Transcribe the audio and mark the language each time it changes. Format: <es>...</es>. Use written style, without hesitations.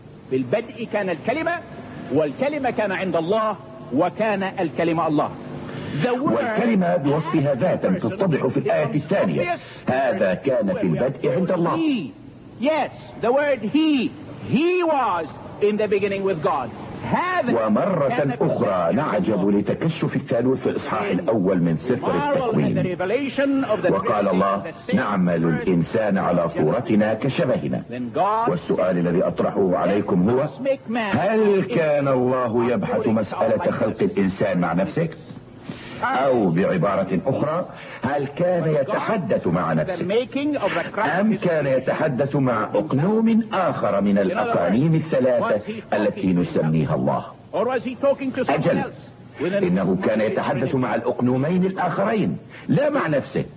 <ar>في البدء كان الكلمة، والكلمة كان عند الله، وكان الكلمة الله. والكلمة بوصفها ذاتا تتضح في الآية الثانية. هذا كان في البدء عند الله.</ar> <en>Yes, the word he. He was in the beginning with God.</en> <ar>ومرة أخرى نعجب لتكشف الثالوث في الإصحاح الأول من سفر التكوين، وقال الله: نعمل الإنسان على صورتنا كشبهنا. والسؤال الذي أطرحه عليكم هو: هل كان الله يبحث مسألة خلق الإنسان مع نفسه؟ أو بعبارة أخرى، هل كان يتحدث مع نفسه؟ أم كان يتحدث مع أقنوم آخر من الأقانيم الثلاثة التي نسميها الله؟ أجل، إنه كان يتحدث مع الأقنومين الآخرين لا مع نفسه.</ar>